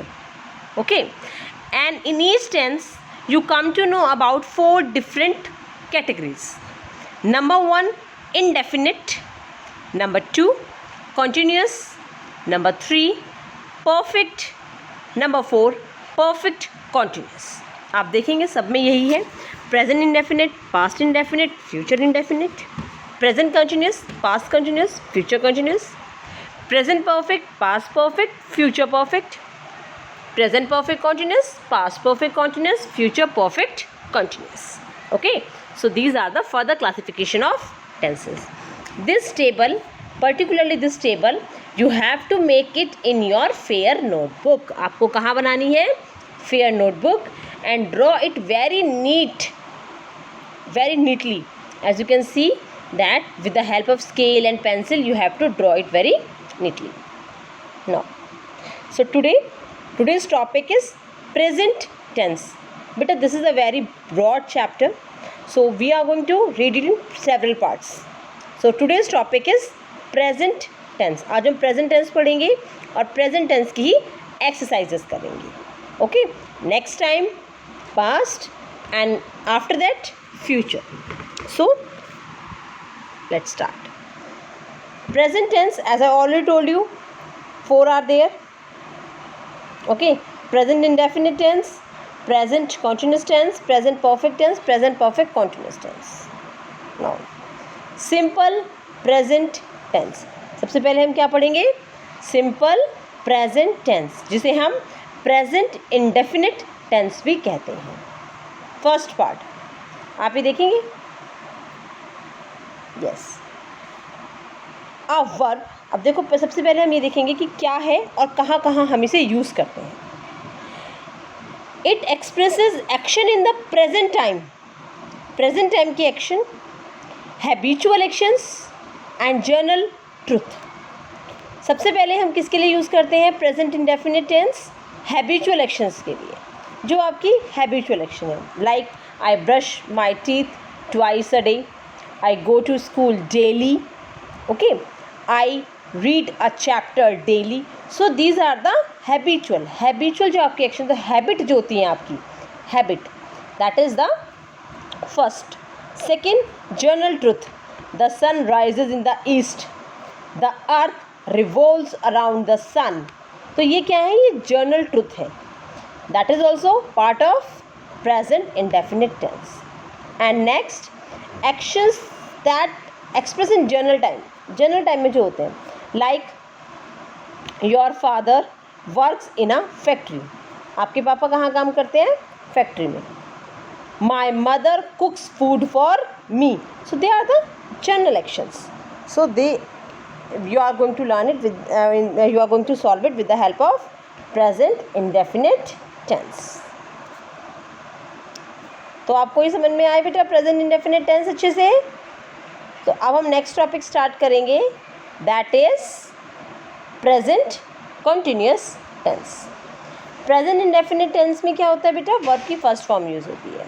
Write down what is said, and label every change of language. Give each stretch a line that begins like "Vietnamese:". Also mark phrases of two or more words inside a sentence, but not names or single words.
English: Okay, and in each tense you come to know about four different categories. Number one, indefinite. Number two, continuous. Number three, perfect. Number four, perfect continuous.
Hindi: आप देखेंगे सब में यही है.
English: present indefinite, past indefinite, future indefinite, present continuous, past continuous, future continuous, present perfect, past perfect, future perfect, present perfect continuous, past perfect continuous, future perfect continuous. Okay, so these are the further classification of tenses. This table, particularly this table, you have to make it in your fair notebook.
Hindi: आपको कहाँ बनानी है?
English: Fair notebook, and draw it very neatly. As you can see that with the help of scale and pencil you have to draw it very neatly. Now, so today's topic is present tense. But this is a very broad chapter, so we are going to read it in several parts. So today's topic is present tense.
Hindi: आज हम
English: present tense
Hindi: पढ़ेंगे और
English: present tense
Hindi: की ही exercises करेंगे.
English: Okay, next time past, and after that future. So let's start. Present tense, as I already told you, four are there. Okay, present indefinite tense, present continuous tense, present perfect tense, present perfect continuous tense. Now simple present tense.
Hindi: सबसे पहले हम क्या पढ़ेंगे?
English: Simple present tense,
Hindi: जिसे हम
English: present indefinite tense
Hindi: भी कहते हैं.
English: first part
Hindi: आप ही देखेंगे.
English: Yes, verb.
Hindi: अब देखो, सबसे पहले हम ये देखेंगे कि क्या है और कहाँ कहाँ हम इसे यूज़ करते हैं.
English: It expresses action in the present time. present time की action, habitual actions and general truth.
Hindi: सबसे पहले हम किसके लिए यूज़ करते हैं?
English: present indefinite tense habitual actions
Hindi: के लिए, जो आपकी
English: habitual action
Hindi: है.
English: like I brush my teeth twice a day, I go to school daily, Okay, I read a chapter daily. So these are the habitual
Hindi: जो आपकी
English: एक्शन,
Hindi: तो हैबिट जो होती है आपकी
English: हैबिट, that is the first. Second, general truth. The sun rises in the east, the earth revolves around the sun.
Hindi: तो ये क्या है, ये
English: general truth है. That is also part of present indefinite tense. And next, actions that express in general time. general time
Hindi: में जो होते हैं,
English: like your father works in a factory.
Hindi: आपके पापा कहाँ काम करते हैं, फैक्ट्री में.
English: My mother cooks food for me. So they are the general actions. So they you are going to learn it with you are going to solve it with the help of present indefinite tense.
Hindi: तो आपको ये समझ में आए बेटा
English: present indefinite tense
Hindi: अच्छे से. तो अब हम
English: next topic start करेंगे, that is present continuous tense. present indefinite tense
Hindi: में क्या होता है बेटा, वर्ब की
English: first form use
Hindi: होती है.